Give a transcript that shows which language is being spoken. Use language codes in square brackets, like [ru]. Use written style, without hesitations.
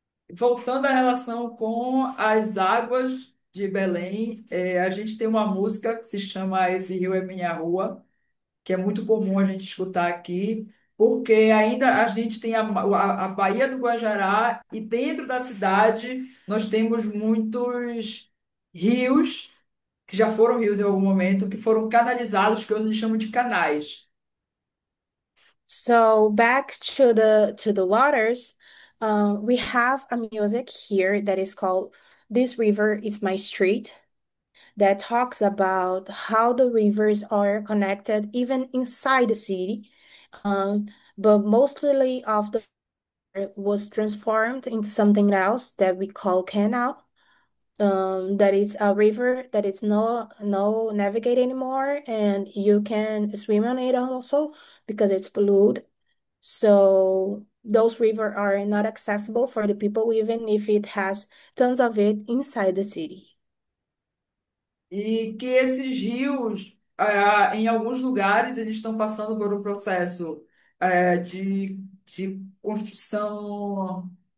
[pt] Voltando à relação com as águas de Belém, a gente tem uma música que se chama Esse Rio é Minha Rua, que é muito comum a gente escutar aqui, porque ainda a gente tem a Baía do Guajará e dentro da cidade nós temos muitos rios, que já foram rios em algum momento, que foram canalizados, que hoje eles chamam de canais. [en] So back to the waters, we have a music here that is called "This River Is My Street," that talks about how the rivers are connected even inside the city. Um, but mostly of the was transformed into something else that we call canal. That is a river that is no navigate anymore, and you can swim on it also because it's polluted. So those rivers are not accessible for the people, even if it has tons of it inside the city. [pt] E que esses rios, em alguns lugares, eles estão passando por um processo de construção.